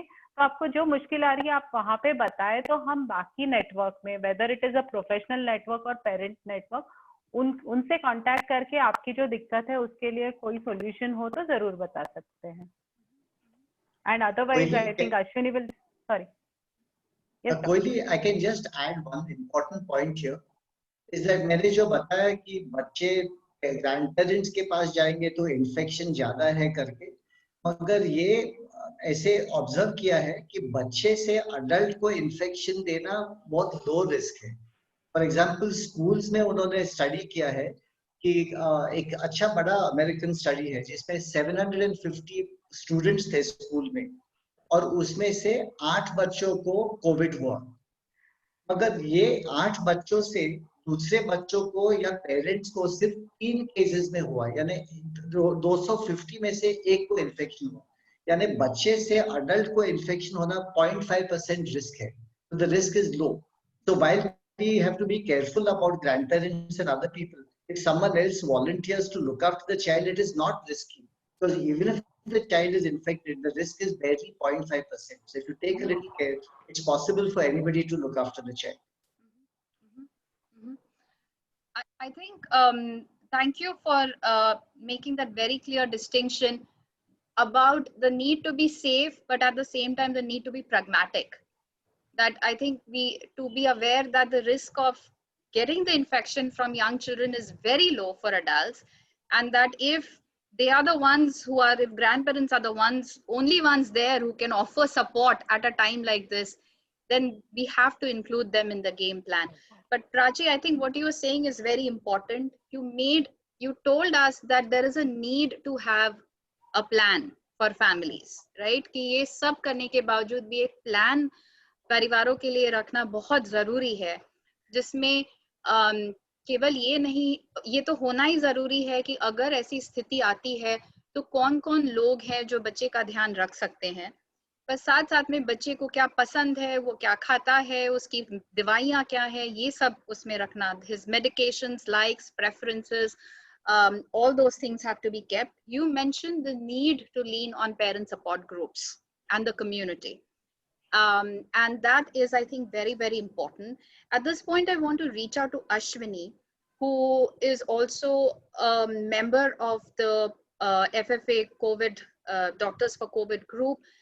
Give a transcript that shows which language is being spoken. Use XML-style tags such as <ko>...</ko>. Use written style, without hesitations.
<hi>तो आपको जो मुश्किल आ रही है आप वहाँ पे बताएं, तो हम बाकी नेटवर्क में,</hi> <en>whether it is a professional network</en> <hi>और पेरेंट नेटवर्क, उनसे कांटेक्ट करके आपकी जो दिक्कत है उसके लिए कोई सॉल्यूशन हो तो जरूर बता सकते हैं.</hi> <en>And otherwise I think Ashwini will, sorry. Koili, I can just add one important point here. is that</en> <hi>मैंने जो बताया कि बच्चे ग्रैंड पेरेंट्स के पास जाएंगे तो इन्फेक्शन ज्यादा है करके, मगर ये ऐसे ऑब्जर्व किया है कि बच्चे से अडल्ट को इन्फेक्शन देना बहुत लो रिस्क है. फॉर एग्जांपल स्कूल्स में उन्होंने स्टडी किया है कि एक अच्छा बड़ा अमेरिकन स्टडी है जिसमें 750 स्टूडेंट्स थे स्कूल में, और उसमें से 8 बच्चों को कोविड हुआ. मगर ये 8 बच्चों से दूसरे बच्चों को या पेरेंट्स को सिर्फ 3 केसेस में हुआ, यानी 250 में से एक को इन्फेक्शन हुआ. यानी बच्चे से अडल्ट को इन्फेक्शन होना 0.5% रिस्क है.</hi> <en>So the risk is low. So while we have to be careful about grandparents and other people, if someone else volunteers to look after the child, it is not risky, because even if the child is infected, the risk is barely 0.5%. So if you take a little care, it's possible for anybody to look after the child. I think thank you for making that very clear distinction about the need to be safe, but at the same time the need to be pragmatic. That I think to be aware that the risk of getting the infection from young children is very low for adults, and that if they are the ones who are, if grandparents are the only ones there who can offer support at a time like this, then we have to include them in the game plan. But Prachi, I think what you were saying is very important. You told us that there is a need to have a plan for families, right?</en> <hi>कि ये सब करने के बावजूद भी एक plan परिवारों के लिए रखना बहुत जरूरी है, जिसमें केवल ये नहीं, ये तो होना ही जरूरी है कि अगर ऐसी स्थिति आती है तो कौन कौन लोग हैं जो बच्चे का ध्यान रख सकते हैं, पर साथ साथ में बच्चे को क्या पसंद है, वो क्या खाता है, उसकी दवाइयाँ क्या है, ये सब उसमें रखना,</hi> <en>his medications, likes, preferences, all those things have to be kept. You mentioned the need to lean on parent support groups and the community. And that is, I think, very, very important. At this point, I want to reach out to Ashwini, who is also a member of the FFA COVID, Doctors for COVID group.</en>